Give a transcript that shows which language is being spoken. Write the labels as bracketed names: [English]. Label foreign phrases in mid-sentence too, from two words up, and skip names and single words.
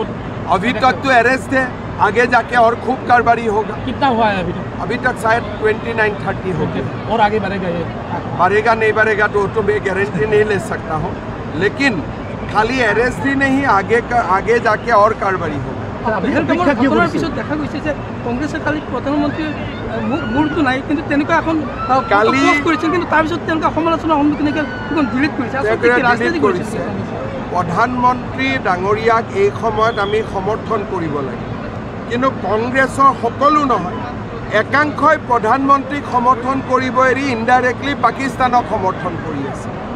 [Hindi] अभी तक तो अरेस्ट है, आगे जाके और खूब कार्रवाई होगा। कितना हुआ है अभी तक? अभी तक शायद 29-30 हो गया। और आगे बढ़ेगा ये? बढ़ेगा नहीं बढ़ेगा तो मैं गारंटी नहीं ले सकता हूँ, लेकिन खाली अरेस्ट ही नहीं, आगे जाके और कार्रवाई होगा। [Assamese] দেখা গৈছে যে কংগ্ৰেছে কালি প্ৰধানমন্ত্ৰীৰ মূৰটো নাই, কিন্তু তেনেকুৱা এখন কালি কৰিছিল, কিন্তু তাৰপিছত তেওঁলোকে সমালোচনাৰ সন্মুখীন ডিলিট কৰিছে। প্ৰধানমন্ত্ৰী ডাঙৰীয়াক এই সময়ত আমি সমৰ্থন কৰিব লাগে, কিন্তু কংগ্ৰেছৰ সকলো নহয়, একাংশই প্ৰধানমন্ত্ৰীক সমৰ্থন কৰিব এৰি ইনডাইৰেক্টলি পাকিস্তানক সমৰ্থন কৰি আছে।